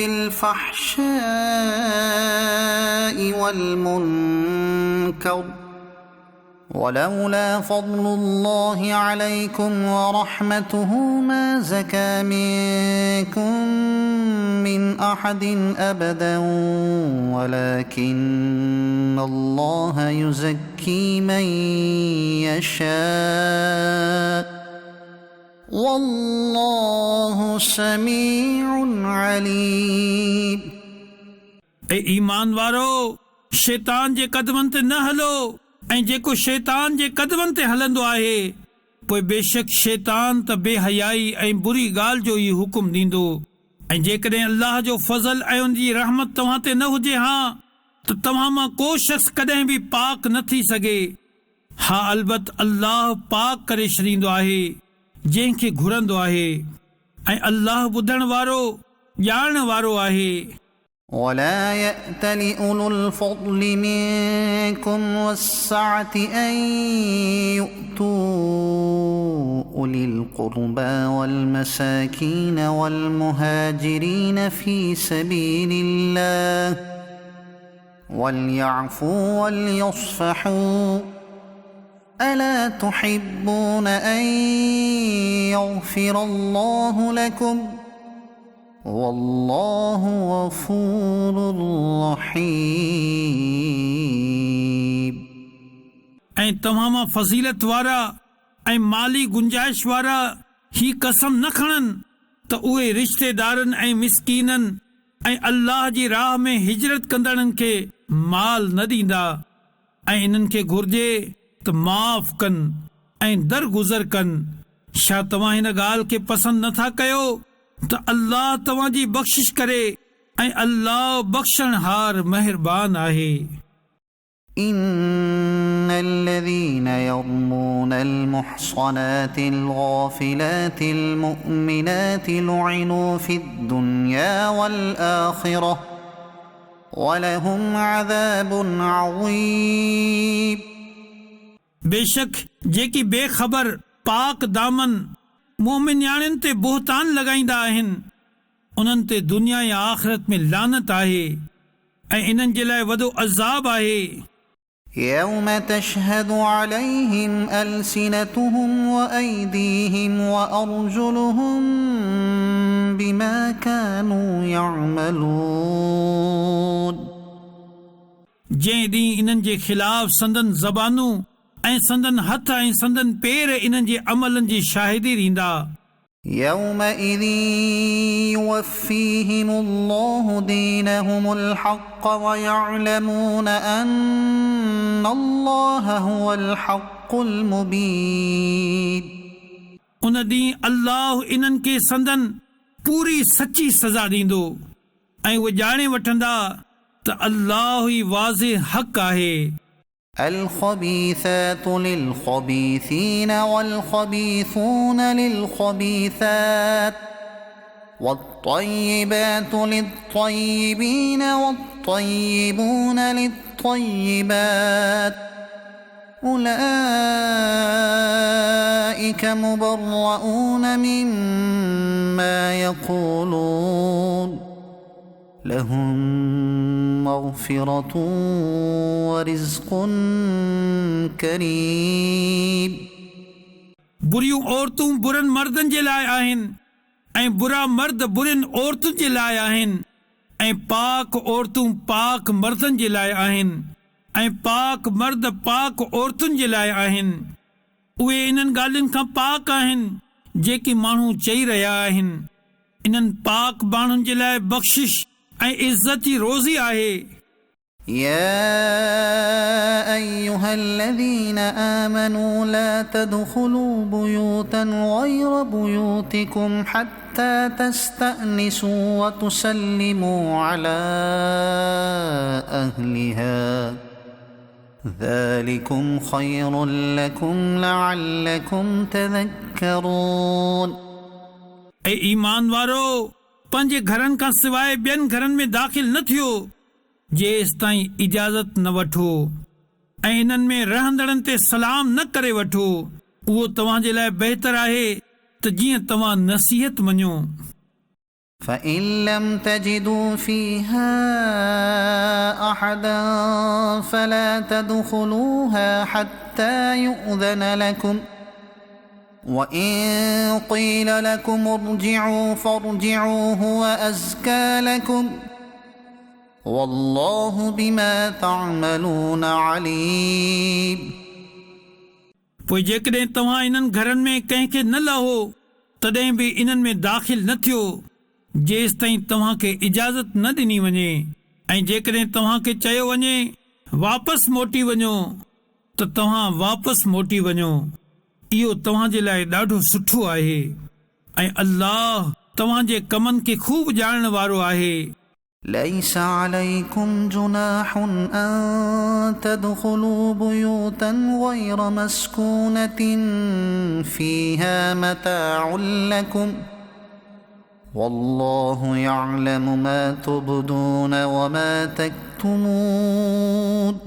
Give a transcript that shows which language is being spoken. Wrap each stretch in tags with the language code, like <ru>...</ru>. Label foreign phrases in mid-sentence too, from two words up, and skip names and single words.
<ar>بالفحشاء والمنكر ولولا فضل الله عليكم ورحمته ما زكى منكم من أحد أبدا ولكن الله يزكي من يشاء والله سميع عليم</ar> <sd>ऐं ईमान वारो शैतान जे कदमनि ते न हलो ऐं जेको शैतान जे कदमनि ते हलंदो आहे पोइ बेशक शैतान त बेहयाई ऐं बुरी ॻाल्हि जो ई हुकुम ॾींदो। ऐं जेकॾहिं अल्लाह जो फज़ल ऐं उन जी रहमत तव्हां ते न हुजे हा त तव्हां मां को शख़्स कॾहिं बि पाक न थी सघे। हा अलबत अल्लाह पाक करे छॾींदो आहे जंहिंखे घुरंदो आहे ऐं अल्लाह ॿुधण वारो ॼाणण वारो आहे।</sd> <ar>ولا يأت لأولو الفضل منكم والسعة أن يؤتوا أولي القربى والمساكين والمهاجرين في سبيل الله وليعفوا وليصفحوا ألا تحبون أن يغفر الله لكم والله غفور رحيم।</ar> <sd>ऐं तव्हां मां फज़ीलत वारा ऐं माली गुंजाइश वारा ही कसम न खणनि त उहे रिश्तेदारनि ऐं मिसकीननि ऐं अल्लाह जी राह में हिजरत कंदड़नि खे माल न ॾींदा ऐं इन्हनि खे घुर्जे त माफ़ कनि ऐं दरगुज़र कनि। छा तव्हां हिन ॻाल्हि खे पसंदि नथा कयो त अल्लाह तव्हांजी बख़्शिश करे ऐं अल्लाह बख़्शणहार महिरबान आहे।</sd> <ar>إن الذين يرمون المحصنات الغافلات المؤمنات لعنوا في الدنيا والآخرة ولهم عذاب عظيم।</ar> <sd>बेशक जेकी बेख़बर पाक दामन मोमिन ते बोहतान लॻाईंदा आहिनि उन्हनि ते दुनिया या आख़िरत में लानत आहे ऐं इन्हनि जे लाइ वॾो अज़ाब आहे।</sd> <ar>يوم تشهد عليهم ألسنتهم وأيديهم وأرجلهم بما كانوا يعملون।</ar> <sd>जंहिं ॾींहुं इन्हनि जे ख़िलाफ़ संदन ज़बानूं ऐं संदन हथ ऐं संदन पेर इन्हनि जे अमलनि जी शाहिदी ॾींदा।</sd> <ar>يومئذ يوفيهم الله دينهم الحق ويعلمون أن الله هو الحق المبين।</ar> <sd>उन ॾींहुं अल्लाह इन्हनि खे संदन पूरी सची सज़ा ॾींदो ऐं उहे ॼाणे वठंदा त अल्लाह ई वाज़िह हक़ आहे।</sd> <ar>الخبيثات للخبيثين والخبيثون للخبيثات والطيبات للطيبين والطيبون للطيبات أولئك مبرؤون مما يقولون لهم مغفرة ورزق كريم।</ar> <sd>बुरियूं औरतूं बुरनि मर्दनि जे लाइ आहिनि ऐं बुरा मर्द बुरियुनि औरतुनि जे लाइ आहिनि ऐं पाक औरतूं पाक मर्दनि जे लाइ आहिनि ऐं पाक मर्द पाक औरतुनि जे लाइ आहिनि। उहे इन्हनि ॻाल्हियुनि खां पाक आहिनि जेकी माण्हू चई रहिया आहिनि। इन्हनि पाक माण्हुनि जे लाइ बख़्शिश ऐं इज़्ज़त जी रोज़ी आहे।</sd> <ar>يا أيها الذين آمنوا لا تدخلوا بيوتا غير بيوتكم حتى تستأنسوا وتسلموا على أهلها ذلكم خير لكم لعلكم تذكرون।</ar> <sd>ऐं ईमान वारो पंहिंजे घरनि खां सवाइ ॿियनि घरनि में दाख़िल न थियो जेसि ताईं इजाज़त न वठो ऐं इन्हनि में रहंदड़नि ते सलाम न करे वठो। उहो तव्हां जे लाइ बहितर आहे त जीअं तव्हां नसीहत मञो।</sd> <ar>فإن لم تجدوا فيها أحدا فلا تدخلوها حتى يؤذن لكم وإن قيل لكم ارجعوا فارجعوا هو أزكى لكم والله بما تعملون عليم।</ar> <sd>पोइ जेकॾहिं तव्हां इन्हनि घरनि में कंहिंखे न लहो तॾहिं बि इन्हनि में दाख़िल न थियो जेसि ताईं तव्हां खे इजाज़त न ॾिनी वञे ऐं जेकॾहिं तव्हां खे चयो वञे वापसि मोटी वञो त तव्हां वापसि मोटी वञो। इहो तव्हां जे लाइ ॾाढो सुठो आहे ऐं अल्लाह तव्हां जे कमनि खे खूब ॼाणण वारो आहे।</sd> <ar>ليس عليكم جناح أن تدخلوا بيوتا غير مسكونة فيها متاع لكم والله يعلم ما تبدون وما تكتمون।</ar>